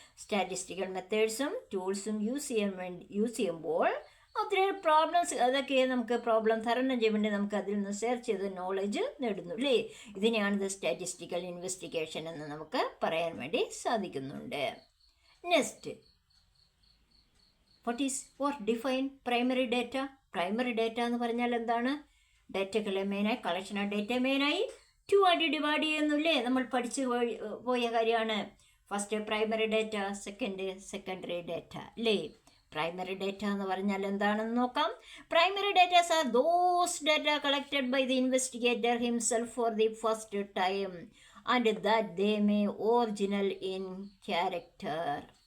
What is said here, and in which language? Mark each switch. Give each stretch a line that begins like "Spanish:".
Malayalam: Statistical മെത്തേഡ്സും ടൂൾസും use ചെയ്യുമ്പോൾ ഒത്തിരി problems, അതൊക്കെ നമുക്ക് പ്രോബ്ലം തരണം ചെയ്യാൻ വേണ്ടി നമുക്ക് അതിൽ നിന്ന് സെർച്ച് ചെയ്ത് നോളജ് നേടുന്നു അല്ലേ? ഇതിനെയാണ് സ്റ്റാറ്റിസ്റ്റിക്കൽ ഇൻവെസ്റ്റിഗേഷൻ എന്ന് നമുക്ക് പറയാൻ വേണ്ടി സാധിക്കുന്നുണ്ട്.
English: Next, what define primary data?
Malayalam: Primary data എന്ന് പറഞ്ഞാൽ എന്താണ്? ഡേറ്റകളെ മെയിനായി കളക്ഷൻ ഓഫ് ഡേറ്റ മെയിനായി 2 ആയിട്ട് ഡിവൈഡ് ചെയ്യുന്നില്ലേ? നമ്മൾ പഠിച്ചു പോയ കാര്യമാണ്. First primary data, secondary data അല്ലേ? പ്രൈമറി ഡേറ്റ എന്ന് പറഞ്ഞാൽ എന്താണെന്ന് നോക്കാം.
English: Primary datas are those data collected by the investigator himself for the first time and that they may original in character.